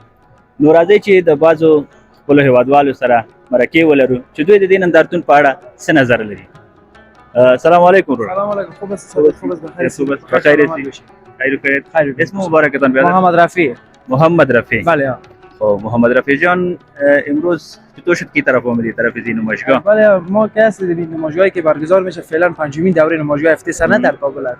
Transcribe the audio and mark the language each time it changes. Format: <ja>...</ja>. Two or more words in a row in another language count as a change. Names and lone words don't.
<ps>نو راځئ چې د بعضو خپلو هیوادوالو سره مرکې ولرو چې دوی د دې نندارتون په اړه څه نظر لري.</ps> <ar>سلام علیکم</ar> <ps>ورور.</ps> <ar>سلام علیکم.</ar> <fa>خوب است؟ خوب است بخیر. خوب است بخیر هستی؟ خیر و خیر. اسم مبارکتان بیاد؟ محمد رفیع. محمد رفیع. بله. خب محمد رفیع جان، امروز چطور شد کی طرف آمدی؟ طرف این نمایشگاه؟ بله، ما که هستیم نمایشگاهی که برگزار میشه فعلا 5مین دوره نمایشگاه افتی صنعت در کابل است.</fa>